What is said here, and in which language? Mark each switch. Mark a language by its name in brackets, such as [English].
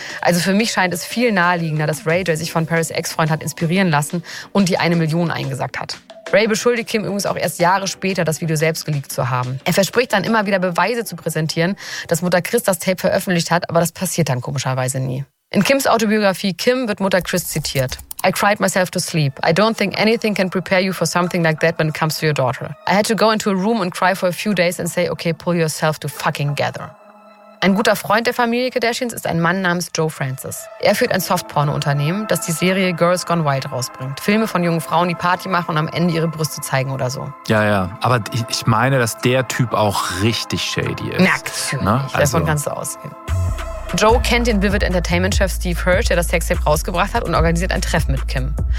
[German] Also für mich scheint es viel naheliegender, dass Ray J sich von Paris' Ex-Freund hat inspirieren lassen und die 1 Million eingesackt hat. Ray beschuldigt Kim übrigens auch erst Jahre später, das Video selbst geleakt zu haben. Er verspricht dann immer wieder Beweise zu präsentieren, dass Mutter Chris das Tape veröffentlicht hat, aber das passiert dann komischerweise nie. In Kims Autobiografie Kim wird Mutter Chris zitiert. [English] "I cried myself to sleep. I don't think anything can prepare you for something like that when it comes to your daughter. I had to go into a room and cry for a few days and say, okay, pull yourself to fucking gather." [German] Ein guter Freund der Familie Kardashians ist ein Mann namens Joe Francis. Er führt ein Softporno-Unternehmen, das die Serie Girls Gone Wild rausbringt. Filme von jungen Frauen, die Party machen und am Ende ihre Brüste zeigen oder so. Ja, ja. Aber ich meine, dass der Typ auch richtig shady ist. Nackt. Davon kannst du ausgehen. Joe kennt den Vivid Entertainment-Chef Steve Hirsch, der das Sextape rausgebracht hat, und organisiert ein Treffen mit Kim.